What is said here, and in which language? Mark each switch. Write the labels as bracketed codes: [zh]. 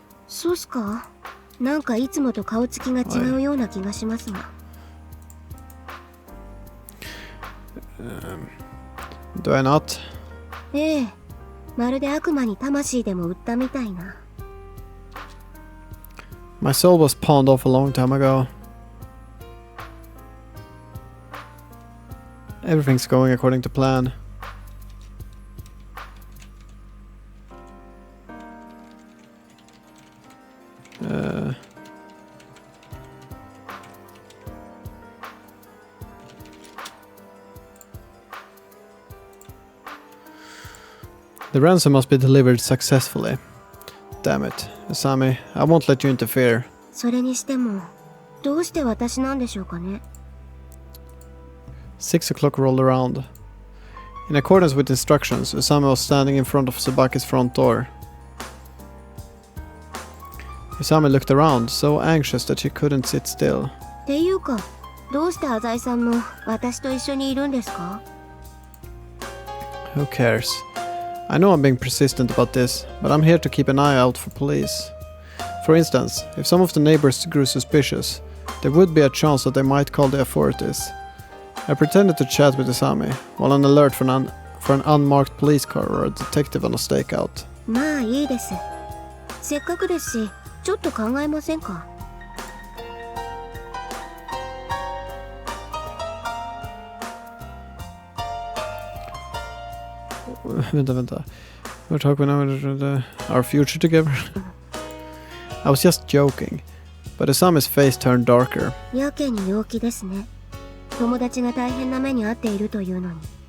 [ja] そうっすか? なんかいつもと顔つきが違うような気がしますが。 [en] Do I not? [ja] ええ、まるで悪魔に魂でも売ったみたいな。 [en] My soul was pawned off a long time ago. Everything's going according to plan. The ransom must be delivered successfully. Damn it, Asami, I won't let you interfere. [ja] それにしても、どうして私なんでしょうかね。 [en] 6 o'clock rolled around. In accordance with instructions, Usami was standing in front of Tsubaki's front door. Usami looked around, so anxious that she couldn't sit still. [ja] っていうか、どうして浅井さんも私と一緒にいるんですか? [en] Who cares? I know I'm being persistent about this, but I'm here to keep an eye out for police. For instance, if some of the neighbors grew suspicious, there would be a chance that they might call the authorities. I pretended to chat with Usami, while on alert for an unmarked police car or a detective on a stakeout. [ja] まあいいです。せっかくですし、ちょっと考えませんか? Vänta. [en] We're talking about our future together. I was just joking, but Usami's face turned darker. [ja] やけに陽気ですね。友達が大変な目に遭っているというのに。